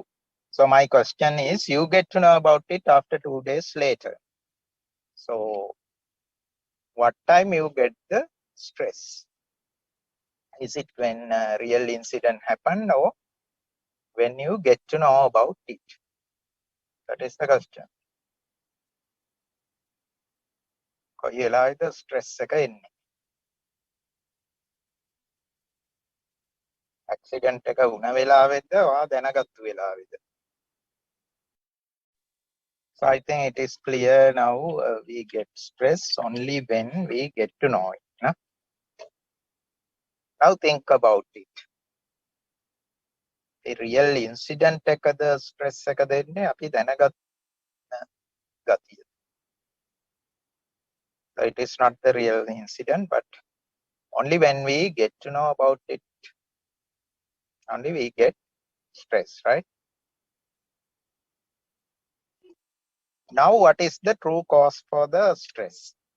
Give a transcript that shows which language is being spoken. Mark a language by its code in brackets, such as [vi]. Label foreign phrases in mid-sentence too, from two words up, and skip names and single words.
[en] So my question is, you get to know about it after 2 days later. So what time you get the stress? Is it when a real incident happened, or when you get to know about it? That is the question. [si] කොයි වෙලාවෙද stress එක එන්නේ? Accident එක වුණ වෙලාවෙද ඔයා දැනගත්තු වෙලාවෙද? [en] So I think it is clear now. We get stress only when we get to know it. No? Now think about it. The real incident [si] එකද stress එක දෙන්නේ අපි දැනගත් ගතිය. [en] So it is not the real incident, but only when we get to know about it, only we get stress, right? Now, what is the true cause for the stress?